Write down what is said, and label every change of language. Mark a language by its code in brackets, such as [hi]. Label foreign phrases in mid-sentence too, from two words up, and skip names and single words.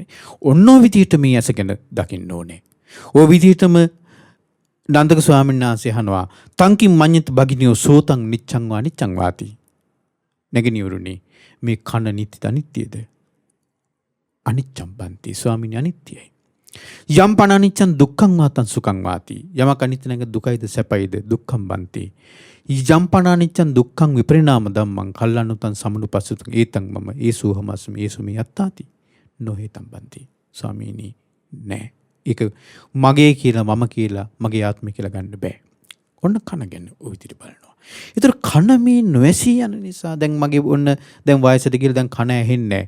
[si] ඔන්න ඔය විදියට මේ ඇස ගැන දකින්න ඕනේ. ඔය විදියටම නන්දක ස්වාමීන් වහන්සේ අහනවා [pi] තංකින් මඤ්ඤත භගිනියෝ සෝතං නිච්ඡං වා නිච්ඡං වාති. [si] නැගිනිවරුනි මේ කන නිත්‍යද අනිත්‍යද? [pi] අනිච්ඡම් බන්ති [si] ස්වාමීනි අනිත්‍යයි. [pi] යම් පන අනිච්ඡං දුක්ඛං වාතං සුඛං වාති. [si] යමක අනිත්‍ය නැග දුකයිද සැපයිද [pi] දුක්ඛම් බන්ති. යම් පන අනිච්ඡං දුක්ඛං විපරිණාම ධම්මං කල්ලනුතං සමුනුපස්සුතං ඒතං මම ඒසුහමස්මි ඒසුමි යත්තාති. නොහේතම් බන්ති [si] ස්වාමීනි නෑ. ඒක මගේ කියලා මම කියලා මගේ ආත්මය කියලා ගන්න බෑ. ඔන්න කන ගැන ඔය විදිහට බලනවා. ඒතර කන මේ නොඇසී යන නිසා දැන් මගේ ඔන්න දැන් වයසට ගිහලා දැන් කන ඇහෙන්නේ නැහැ.